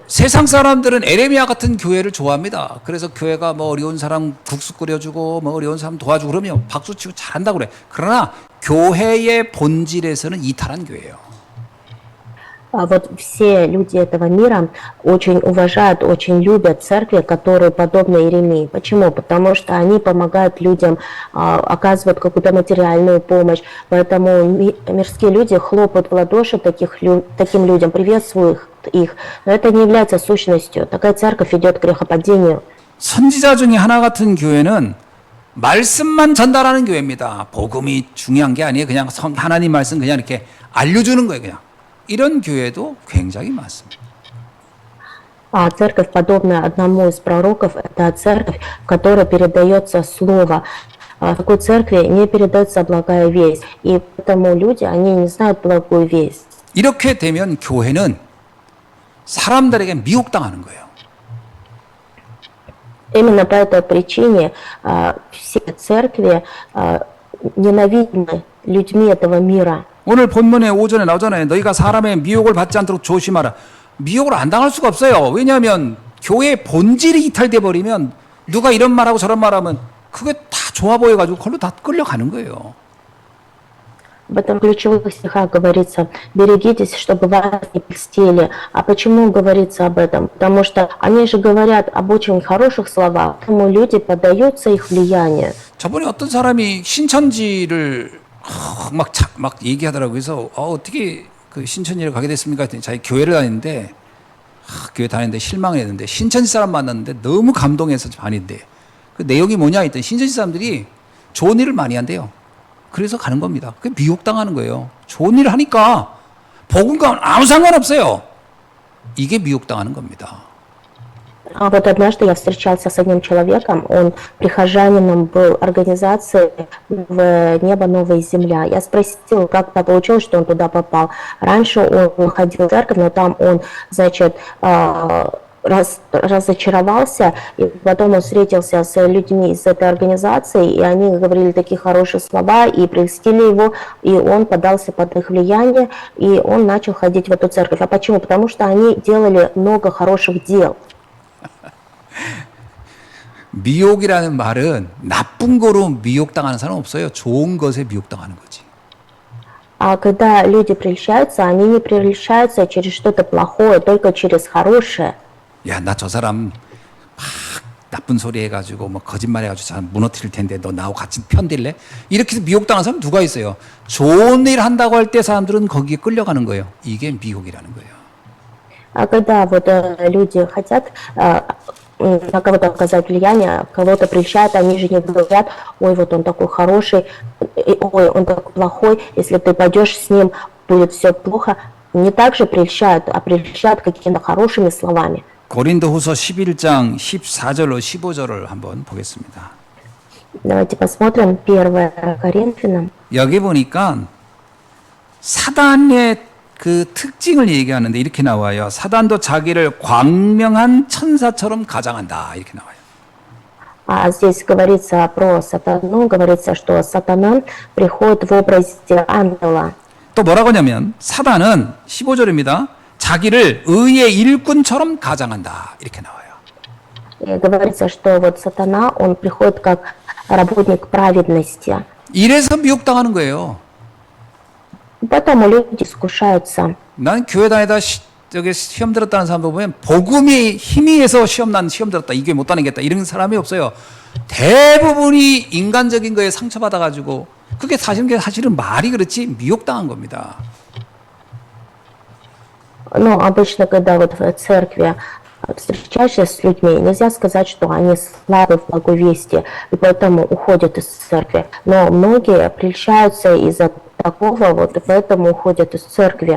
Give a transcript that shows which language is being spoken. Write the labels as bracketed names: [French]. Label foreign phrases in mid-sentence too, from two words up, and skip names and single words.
[Korean] 세상 사람들은 에레미야 같은 교회를 좋아합니다. 그래서 교회가 뭐 어려운 사람 국수 끓여주고 뭐 어려운 사람 도와주고 그러면 박수치고 잘한다고 그래. 그러나 교회의 본질에서는 이탈한 교회예요. [Russian] Вот все люди этого мира очень уважают, очень любят церкви, которые подобны Иеремии. Почему? Потому что они помогают людям, оказывают какую-то материальную помощь. Поэтому мирские люди хлопают в ладоши таким людям, приветствуют их. Но это не является сущностью. Такая церковь идет к грехопадению. [Korean] 선지자 중에 하나 같은 교회는 말씀만 전달하는 교회입니다. 복음이 중요한 게 아니에요. 그냥 하나님 말씀 그냥 이렇게 알려주는 거예요. 그냥. 이런 교회도 굉장히 많습니다. [Russian] Церковь, подобная одному из пророков, это церковь, в которой передается слово. В такой церкви не передается благая весть. И поэтому люди, они не знают благую весть. [Korean] 이렇게 되면 교회는 사람들에게 미혹당하는 거예요. [Russian] Именно по этой причине все церкви ненавидны людьми этого мира. [Korean] 오늘 본문에 오전에 나오잖아요. 너희가 사람의 미혹을 받지 않도록 조심하라. 미혹을 안 당할 수가 없어요. 왜냐하면 교회의 본질이 이탈돼 버리면 누가 이런 말하고 저런 말하면 그게 다 좋아 보여가지고 그걸로 다 끌려가는 거예요. [Russian] В этом ключевых стихах говорится, берегитесь, чтобы вас не польстили. А почему говорится об этом? Потому что они же говорят об очень хороших словах, поэтому люди поддаются их влиянию. [Korean] 저번에 어떤 사람이 신천지를 막 얘기하더라고요. 그래서 어떻게 그 신천지를 가게 됐습니까? 했더니 자기 교회를 다니는데 교회 다니는데 실망을 했는데 신천지 사람 만났는데 너무 감동해서 반인데 그 내용이 뭐냐 했더니 신천지 사람들이 좋은 일을 많이 한대요. 그래서 가는 겁니다. 그게 미혹당하는 거예요. 좋은 일을 하니까 복음과는 아무 상관없어요. 이게 미혹당하는 겁니다. [Russian] А вот однажды я встречался с одним человеком, он прихожанином был организации в «Небо, новая земля». Я спросил, как так получилось, что он туда попал. Раньше он ходил в церковь, но там он, значит, разочаровался, и потом он встретился с людьми из этой организации, и они говорили такие хорошие слова, и прельстили его, и он поддался под их влияние, и он начал ходить в эту церковь. А почему? Потому что они делали много хороших дел. [Korean] 미혹이라는 말은 나쁜 거로 미혹당하는 사람은 없어요. 좋은 것에 미혹당하는 거지. [Russian] А когда люди прельщаются, они не прельщаются через что-то плохое, только через хорошее. [Korean] 야, 나 저 사람 막 나쁜 소리 해가지고 뭐 거짓말 해가지고 잘 무너뜨릴 텐데 너 나하고 같이 편들래? 이렇게 해서 미혹당하는 사람 누가 있어요? 좋은 일 한다고 할 때 사람들은 거기에 끌려가는 거예요. 이게 미혹이라는 거예요. [Russian] А когда вот люди хотят на кого-то оказать влияние, кого-то прельщают, они же не говорят, ой, вот он такой хороший, ой, он такой плохой, если ты пойдешь с ним, будет все плохо. Не так же прельщают, а прельщают какими-то хорошими словами. [Korean] 고린도후서 11장 14절로 15절을 한번 보겠습니다. [Russian] Давайте посмотрим 1 Коринфянам. [Korean] 여기 보니까 사단의 그 특징을 얘기하는데 이렇게 나와요. 사단도 자기를 광명한 천사처럼 가장한다. 이렇게 나와요. [Russian] А здесь говорится про сатану, говорится, что сатана приходит в образе ангела. [Korean] 또 뭐라고 하냐면 사단은 15절입니다. 자기를 의의 일꾼처럼 가장한다. 이렇게 나와요. [Russian] И говорится, что вот сатана, он приходит как работник праведности. [Korean] 이래서 미혹당하는 거예요. [Russian] Поэтому люди искушаются. [Korean] 난 교회 다니다 저기 시험 들었다는 사람도 보면 복음이 힘이해서 시험 들었다. 이게 못 다니겠다. 이런 사람이 없어요. 대부분이 인간적인 거에 상처받아가지고 그게 사실은 말이 그렇지 미혹당한 겁니다. [Russian] Но обычно, когда вот в церкви встречаешься с людьми, нельзя сказать, что они слабы в благовестии, и поэтому уходят из церкви. Но многие прельщаются из-за такого, вот и поэтому уходят из церкви.